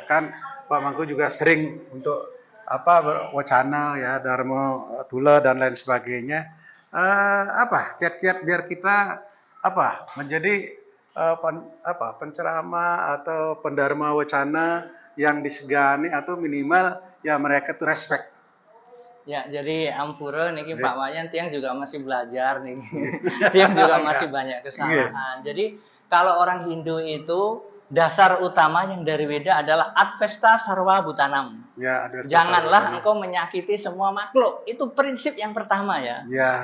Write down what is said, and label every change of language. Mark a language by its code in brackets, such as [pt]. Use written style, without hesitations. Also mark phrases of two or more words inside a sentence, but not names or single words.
[id] Kan Pak Mangku juga sering untuk wacana ya, Dharma Tula dan lain sebagainya. Kiat-kiat biar kita menjadi penceramah atau pendharma wacana yang disegani atau minimal ya mereka tuh respect. Ya, jadi [ban] ampura niki [id] Pak Wayan tiang juga masih belajar nih. Tiang juga masih banyak kesalahan. Jadi kalau orang Hindu itu dasar utama yang dari Weda adalah [sa] Advesta Sarva Bhutanam. [id] Ya, janganlah engkau menyakiti semua makhluk. Itu prinsip yang pertama ya. Ya.